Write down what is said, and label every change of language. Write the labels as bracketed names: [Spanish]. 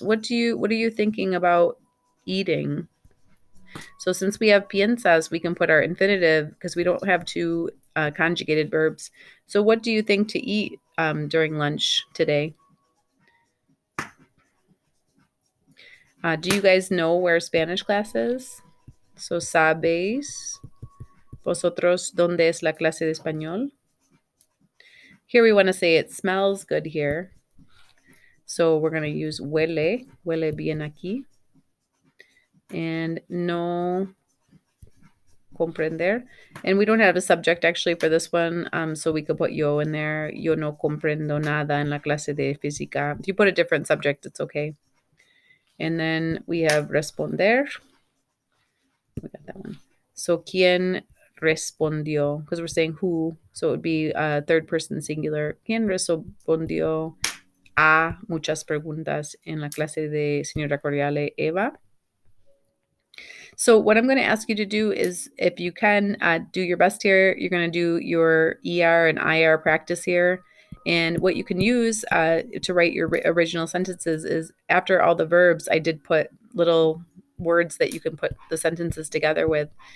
[English] What are you thinking about eating? So since we have piensas, we can put our infinitive because we don't have two conjugated verbs. So what do you think to eat during lunch today? Do you guys know where Spanish class is? [Spanish] So, ¿sabéis vosotros dónde es la clase de español? [English] Here we want to say it smells good here. So we're going to use [Spanish] huele, huele bien aquí. And no comprender. [English] And we don't have a subject actually for this one, so we could put yo in there. [Spanish] Yo no comprendo nada en la clase de física. [English] If you put a different subject, it's okay. And then we have responder. We got that one. So [Spanish] ¿quién respondió? [English] Because we're saying who, so it would be third person singular. [Spanish] ¿Quién respondió a muchas preguntas en la clase de señora Cordiale Eva? [English] So what I'm going to ask you to do is, if you can, do your best here. You're going to do your ER and IR practice here. And what you can use to write your original sentences is, after all the verbs, I did put little words that you can put the sentences together with.